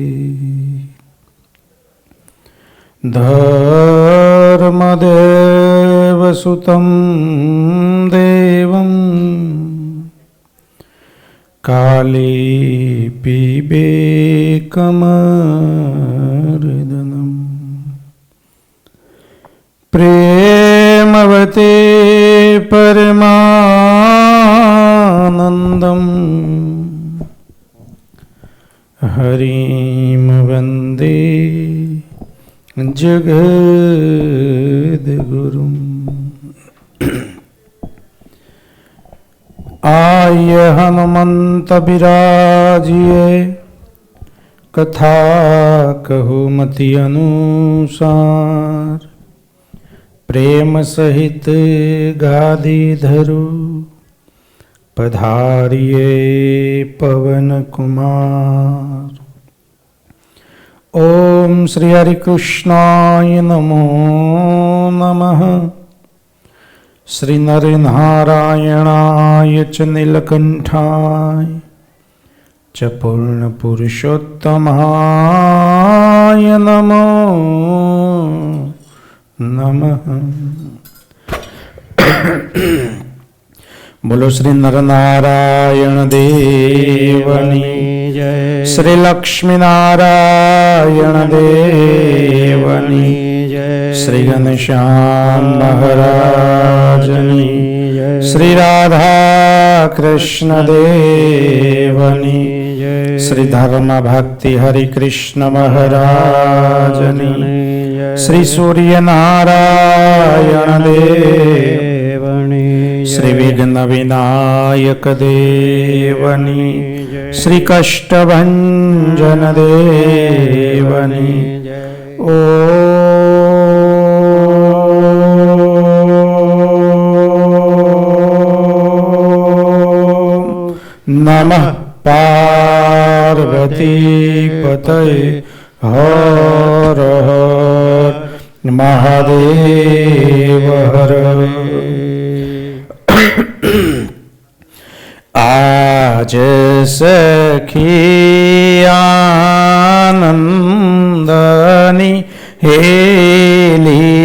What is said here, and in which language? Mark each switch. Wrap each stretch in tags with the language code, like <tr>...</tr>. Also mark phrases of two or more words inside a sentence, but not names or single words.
<sa>धर्मदेवसुतं देवं कालीपिबेकमर्दनम् प्रेमवते परमानन्दम् हरिं वन्दे जगद्गुरुम्।</sa> <hi>आय हनुमंत बिराजिए, कथा कहु मति अनुसार। प्रेम सहित गादी धरु, पधारिए पवन कुमार।</hi> <sa>ओम श्री हरि कृष्णाय नमो नमः। श्री नर नारायणाय च नीलकंठाय च पूर्ण पुरुषोत्तमाय नमो नमः।</sa> <gu>બોલો શ્રી નર નારાયણ દેવની જય। શ્રી લક્ષ્મી નારાયણ દેવની જય। શ્રી ઘનશ્યામ મહારાજની જય। શ્રી રાધા કૃષ્ણ દેવની જય। શ્રી ધર્મ ભક્તિ હરિ કૃષ્ણ મહારાજની જય। શ્રી સૂર્ય નારાયણ દેવની જય। શ્રી વિઘ્ન વિનાયક દેવની જય। શ્રી કષ્ટભંજન દેવની જય।</gu> <sa>ओ नमः पार्वती पतये हर हर महादेव हर।</sa> <gu>આજ સખી આનંદની હેલી।</gu>